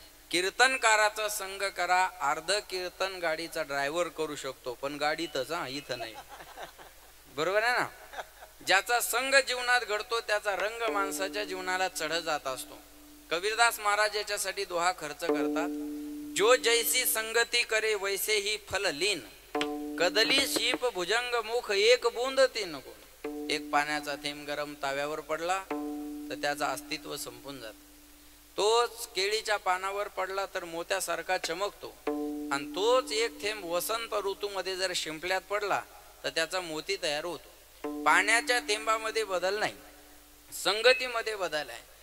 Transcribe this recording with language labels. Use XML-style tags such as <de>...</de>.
<mr>कीर्तनकाराचा संग करा, अर्ध कीर्तन गाडीचा ड्रायव्हर करू शकतो, पण गाडीतच, हा इथं नाही. बरोबर आहे ना? ज्याचा संग जीवनात घडतो त्याचा रंग माणसाच्या जीवनाला चढ जात असतो. कबीरदास महाराज याच्यासाठी दोहा खर्च करतात.</mr> <hi>जो जैसी संगती करे वैसे ही फल लीन, कदली शीप भुजंग मुख एक बूंद तीन गुण.</hi> <mr>एक पाण्याचा थेंब गरम ताव्यावर पडला तर त्याचं अस्तित्व संपून जात. तोच केळीच्या पानावर पडला तर मोत्यासारखा चमकतो, आणि तोच एक थेंब वसंत ऋतूमध्ये जर शिंपल्यात पडला तर त्याचा मोती तयार होतो. पाण्याच्या थेंबामध्ये बदल नाही, संगतीमध्ये बदल आहे.</mr>